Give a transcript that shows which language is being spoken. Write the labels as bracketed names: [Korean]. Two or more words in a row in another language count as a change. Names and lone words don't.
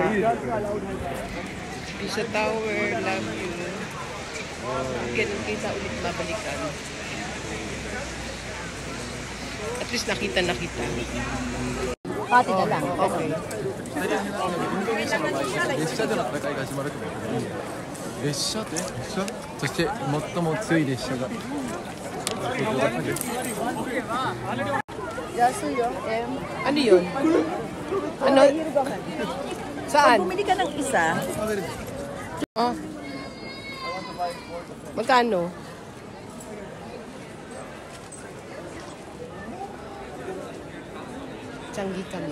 [English] Pisa Tower, love you. [Filipino] Ganun kita ulit babalikan. At least nakita na kita. Pati na lang. Okay. [Japanese] 列車での戦いが始まるってことね。列車でそして最も強い列車が Yasuyo, [Filipino] Ano yun? Ano? Saan? Bumili ka ng isa. Oh. Magkano? Tiyanggi kami.